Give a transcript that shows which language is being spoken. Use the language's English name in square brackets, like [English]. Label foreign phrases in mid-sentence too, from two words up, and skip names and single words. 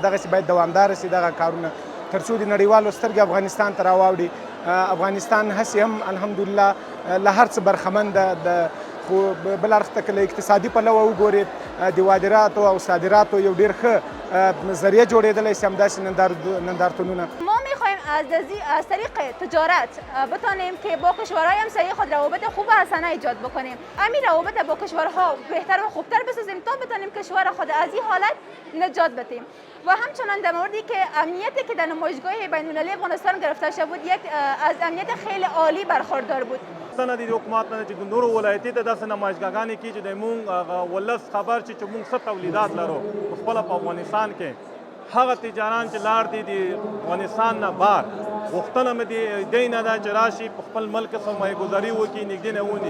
[Pashto] دغسې باید دوامداره سي دغه کارونه تر څو د نړیوالو سترګې افغانستان ته راواوړي. افغانستان هسې هم الحمدلله له هر څه برخمن ده، خو بل اړخ ته که له اقتصادي پلوه وګورې د وارداتو او صادراتو یو ډېر ښه ذریعه جوړېدلی شي همداسې نندارتونونه. [Persian] ما میخوایم از طریق تجارت بتانیم که با کشورهای همسایه خود روابط خوب و حسنه ایجاد بکنیم. همین روابط با کشورها بهتر و خوبتر بسازیم تا بتانیم کشور خود از این حالت نجات بدهیم. و همچنان در موردی که امنیتی که در نمایشگاه بین‌المللی افغانستان گرفته شده بود یک از امنیت خیلی عالی برخوردار بود. [Pashto] څنګه د حکومت نه چې نورو ولایتي ته داسې نمایشګاهګانې کېږي چې د مونږ ولس خبر چې مونږ څه تولیدات لرو خپله په افغانستان کې هغه تجاران چې لاړ دي د افغانستان نه بهر غوښتنه مې د دې نه ده چې راشي په خپل ملک سرمایه‌ګذاري وکړي، نږدې نه ونی.